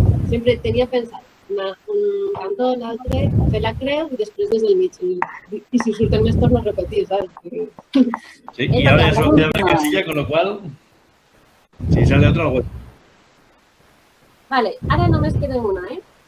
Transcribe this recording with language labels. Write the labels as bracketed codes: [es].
[ca] Sempre tenia pensat anar un cantó, l'altre, fer la creu i després des del mig. I si surten més torno a repetir, saps? [es] Sí, y ahora ya solo queda una casilla, con lo cual, si sale otra, algo. [ca] Vale, ara només queda una, eh?